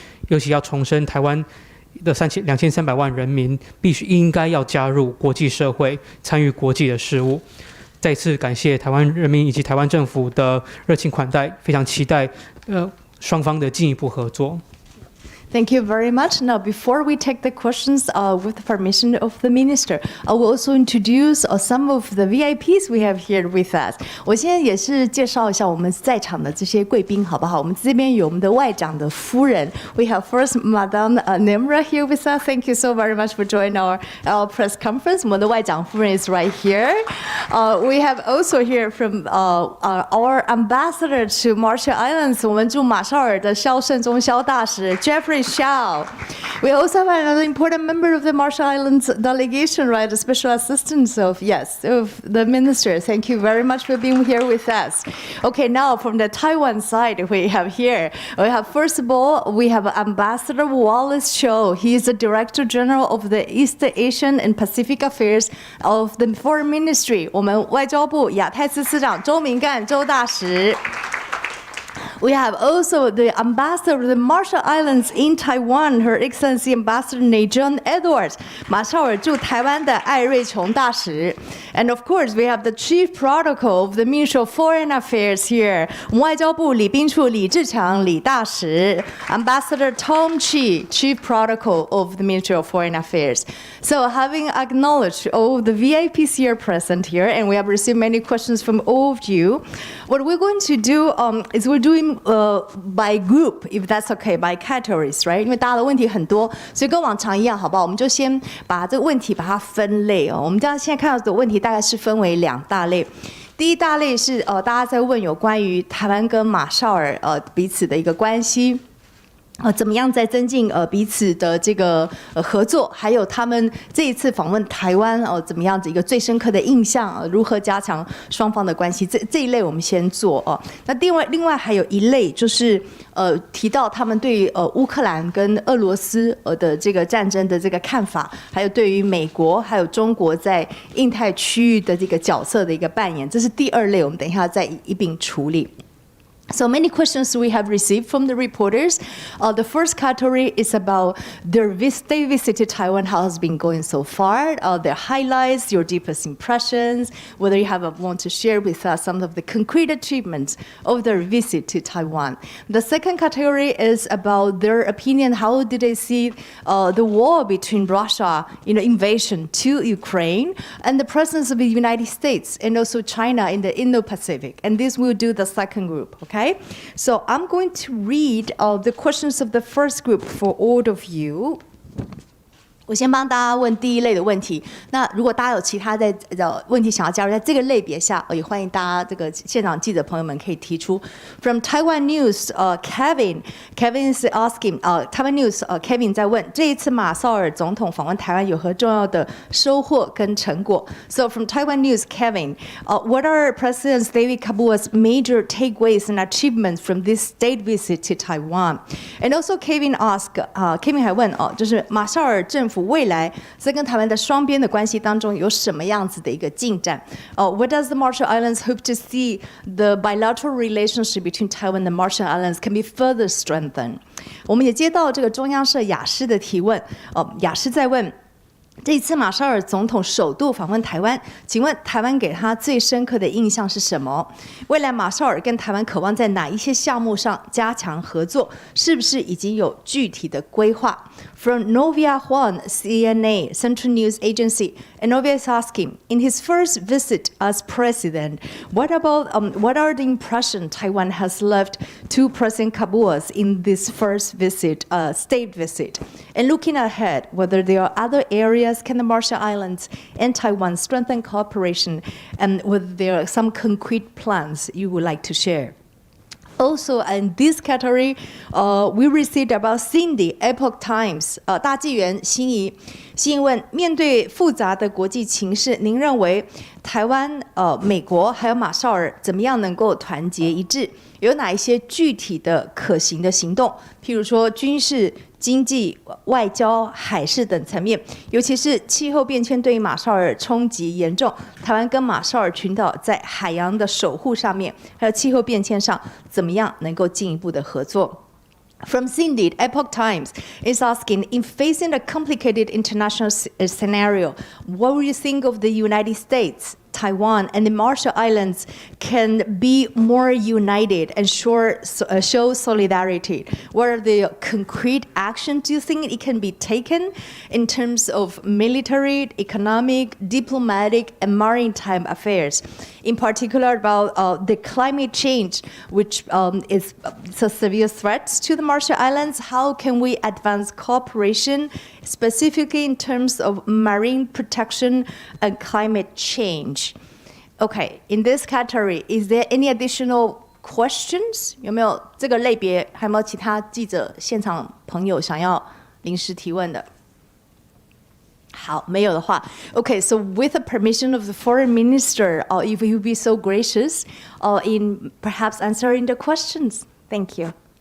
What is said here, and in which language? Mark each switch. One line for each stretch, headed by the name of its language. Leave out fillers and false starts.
Chinese: 尤其要重申台湾的2300万人民应该要加入国际社会，参与国际的事务。再次感谢台湾人民以及台湾政府的热情款待，非常期待双方的进一步合作。
English: Thank you very much. Now, before we take the questions with the permission of the minister, I will also introduce some of the VIPs we have here with us.
Chinese: 我现在也是介绍一下我们在场的这些贵宾，好不好？我们这边有我们的外长的夫人。
English: We have first Madame Nemra here with us. Thank you so very much for joining our press conference.
Chinese: 我们的外长夫人
English: is right here. We have also here from our ambassador to Marshall Islands.
Chinese: 我们驻马绍尔的萧胜忠萧大使 Jeffrey Xiao.
English: We also have another important member of the Marshall Islands delegation, right? A special assistant of the minister. Thank you very much for being here with us. Okay, now from the Taiwan side, we have first of all, we have Ambassador Wallace Cho. He is the Director General of the East Asian and Pacific Affairs of the Foreign Ministry.
Chinese: 我们外交部亚太司司长周明干周大使。
English: We have also the ambassador of the Marshall Islands in Taiwan, Her Excellency Ambassador John Edwards,
Chinese: 马绍尔驻台湾的艾瑞琼大使。
English: And of course, we have the Chief Protocol of the Ministry of Foreign Affairs here,
Chinese: 外交部礼宾处李志强李大使
English: ，Ambassador Tom Chi, Chief Protocol of the Ministry of Foreign Affairs. So, having acknowledged all the VIPs here present here, and we have received many questions from all of you, what we're going to do is we're doing by group, if that's okay, by categories, right?
Chinese: 因为大家的问题很多，所以跟往常一样，好不好？我们就先把这个问题把它分类哦。我们这样现在看到的问题大概是分为2大类。第一大类是大家在问有关于台湾跟马绍尔彼此的一个关系。怎么样在增进彼此的这个合作，还有他们这一次访问台湾怎么样子一个最深刻的印象，如何加强双方的关系，这一类我们先做哦。那另外还有一类就是提到他们对于乌克兰跟俄罗斯的这个战争的这个看法，还有对于美国还有中国在印太区域的这个角色的一个扮演，这是第2类，我们等一下再一并处理。
English: So many questions we have received from the reporters. The first category is about their state visit to Taiwan, how has been going so far, their highlights, your deepest impressions, whether you want to share with us some of the concrete achievements of their visit to Taiwan. The second category is about their opinion, how did they see the war between Russia, invasion to Ukraine, and the presence of the United States and also China in the Indo-Pacific. And this will do the second group, okay? So I'm going to read the questions of the first group for all of you.
Chinese: 我先帮大家问第一类的问题。那如果大家有其他的问题想要加入在这个类别下，也欢迎大家这个现场记者朋友们可以提出。
English: From Taiwan News, Kevin is asking, Taiwan News, Kevin
Chinese: 在问这一次马绍尔总统访问台湾有何重要的收获跟成果
English: ？So from Taiwan News, Kevin, what are President David Kabua's major takeaways and achievements from this state visit to Taiwan? And also Kevin asked, Kevin
Chinese: 还问就是马绍尔政府未来在跟台湾的双边的关系当中有什么样子的一个进展？
English: What does the Marshall Islands hope to see the bilateral relationship between Taiwan and the Marshall Islands can be further strengthened？
Chinese: 我们也接到这个中央社雅诗的提问，雅诗在问。这一次马绍尔总统首度访问台湾，请问台湾给他最深刻的印象是什么？未来马绍尔跟台湾渴望在哪一些项目上加强合作？是不是已经有具体的规划
English: ？From Novia Huan, CNA, Central News Agency, and Novia is asking, in his first visit as president, what are the impressions Taiwan has left to President Kabua in this first visit, state visit? And looking ahead, whether there are other areas can the Marshall Islands and Taiwan strengthen cooperation, and whether there are some concrete plans you would like to share? Also, in this category, we received about Cindy, Epoch Times,
Chinese: 大纪元心仪问，面对复杂的国际情势，您认为台湾、美国还有马绍尔怎么样能够团结一致？有哪一些具体的可行的行动？譬如说军事、经济、外交、海事等层面，尤其是气候变迁对于马绍尔冲击严重，台湾跟马绍尔群岛在海洋的守护上面，还有气候变迁上，怎么样能够进一步的合作
English: ？From Cindy, Epoch Times is asking, in facing a complicated international scenario, what would you think of the United States, Taiwan, and the Marshall Islands can be more united and show solidarity? What are the concrete actions do you think it can be taken in terms of military, economic, diplomatic, and maritime affairs? In particular about the climate change, which is a severe threat to the Marshall Islands. How can we advance cooperation, specifically in terms of marine protection and climate change? Okay, in this category, is there any additional questions?
Chinese: 有没有这个类别？还有没有其他记者现场朋友想要临时提问的？好，没有的话 ，Okay.
English: So with the permission of the foreign minister, if you would be so gracious, in perhaps answering the questions, thank you.